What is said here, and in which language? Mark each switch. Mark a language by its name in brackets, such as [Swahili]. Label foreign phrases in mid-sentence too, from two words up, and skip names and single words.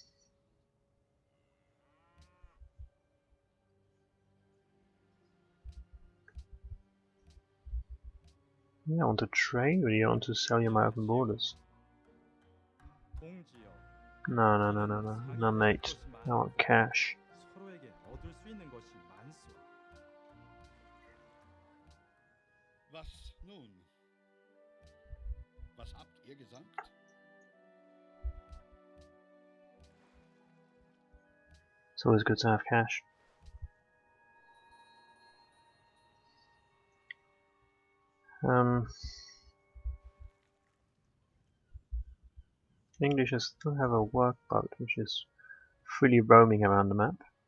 [English] You don't want to trade or you want to sell your open borders? [Korean] 동지여, [English] No, mate. I want cash. [Korean] 서로에게 얻을 수 있는 것이 많소. [German] Was nun? Was habt ihr gesagt? [English] It's always good to have cash. English still have a workboat which is freely roaming around the map.